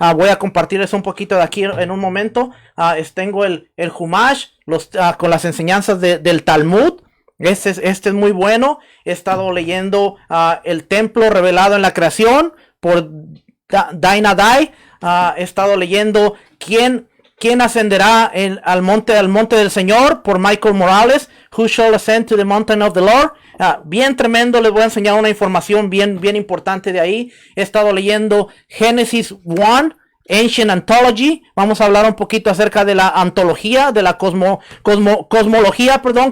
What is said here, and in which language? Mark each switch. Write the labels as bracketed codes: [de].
[es] Voy a compartirles un poquito de aquí en un momento. Tengo el Humash con las enseñanzas del Talmud. Este es muy bueno. He estado leyendo el templo revelado en la creación por Daina Dai. He estado leyendo ¿Quién ascenderá al monte del Señor? Por Michael Morales. [en] Who shall ascend to the mountain of the Lord? [es] Bien tremendo. Les voy a enseñar una información bien importante de ahí. He estado leyendo Genesis 1, Ancient Anthology. Vamos a hablar un poquito acerca de la antología, de la cosmología.